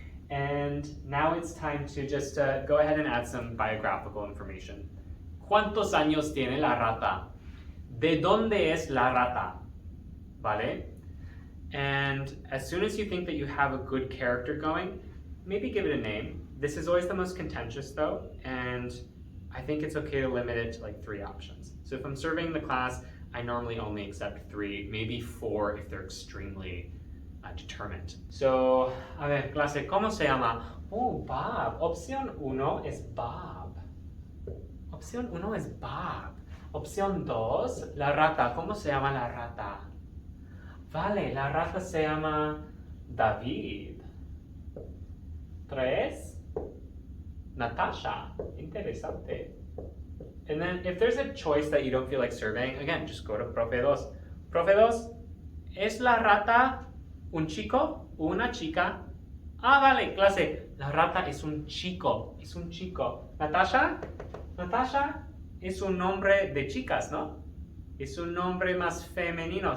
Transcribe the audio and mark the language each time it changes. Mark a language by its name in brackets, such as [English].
[English] And now it's time to just go ahead and add some biographical information. [Spanish] ¿Cuántos años tiene la rata? ¿De dónde es la rata? ¿Vale? [English] And as soon as you think that you have a good character going, maybe give it a name. This is always the most contentious though, and I think it's okay to limit it to like 3 options. So if I'm surveying the class, I normally only accept 3, maybe 4 if they're extremely determined. [Spanish] So, a ver, clase, ¿cómo se llama? Bob. Opción 1 es Bob. Opción 1 es Bob. Opción 2, la rata. ¿Cómo se llama la rata? Vale, la rata se llama David. 3, Natasha. Interesante. [English] And then if there's a choice that you don't feel like surveying, again, just go to Profe 2. [Spanish] Profe 2, ¿es la rata un chico o una chica? Vale, clase. La rata es un chico. Es un chico. Natasha? Natasha es un nombre de chicas, ¿no? Es un nombre más femenino.